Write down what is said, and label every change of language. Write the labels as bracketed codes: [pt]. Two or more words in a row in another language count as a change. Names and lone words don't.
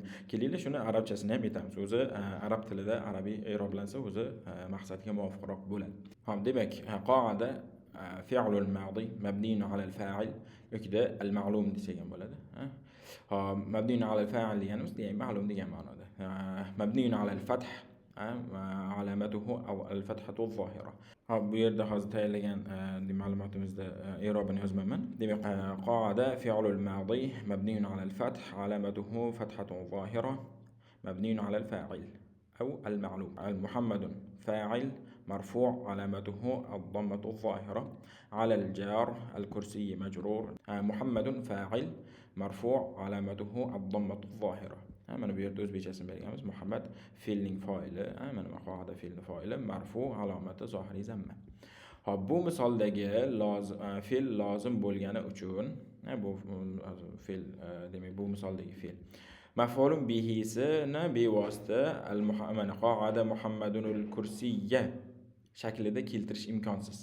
[uz] Kelinglar shuni arabchasini ham aytamiz. O'zi arab tilida arabiy i'roblansa o'zi maqsadga muvofiqroq bo'ladi. Hop, demak qoida [ar] فعل ماض مبني على الفاعل [uz] yokida al-ma'lum desak ham bo'ladi. [ar] مبني على الفاعل [uz] deganimiz ma'lum degan ma'noda. [ar] مبني على الفتح علامته أو الفتحة الظاهرة. [uz] bu yerda hozir tayyorlagan ma'lumotimizda i'robini yozmayman. Demak, qoida [ar] فعل ماض مبني على الفتح علامته فتحة ظاهرة مبني على الفاعل أو المعلوم. محمد فاعل مرفوع علامته الضمة الظاهرة على الجار الكرسي مجرور. محمد فاعل مرفوع علامته الضمة الظاهرة. [uz] mana bu yerda o'zbekchasini berganmiz. Muhammad fe'lning fa'ili, mana qoida fe'lning fa'ili [ar] مرفوع علامته ظاهرة ضمة. [uz] Hop, bu misoldagi fe'l lozim bo'lgani uchun, bu fe'l demak bu misoldagi fe'l maf'ulun bihisini bevosita mana qoida [ar] محمد الكرسي [uz] shaklida keltirish imkonsiz.